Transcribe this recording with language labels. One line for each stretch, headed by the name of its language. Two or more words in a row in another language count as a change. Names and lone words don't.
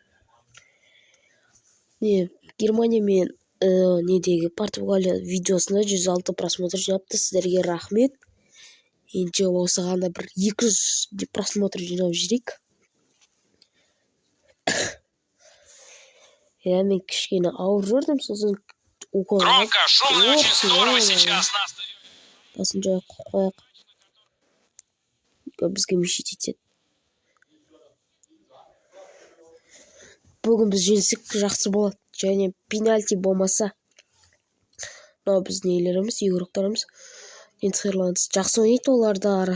Kazakh: Германия мен Португалия видеосына 106 просмотр жинапты. Сіздерге рахмет. Енді осығанда бір 200 просмотр жинап жүрейік. Мен кішкене ауыр жүрдім, сосын
Russian: Громко, шумно, очень здорово сейчас на стадионе.
Kazakh: басын жай қойық. Бізге мешет етеді. Бүгін біз жеңсек жақсы болады. Және пенальти болмаса. Мынау біздің нелеріміз, игроктарымыз. Нидерландс жақсы ойнайды оларды.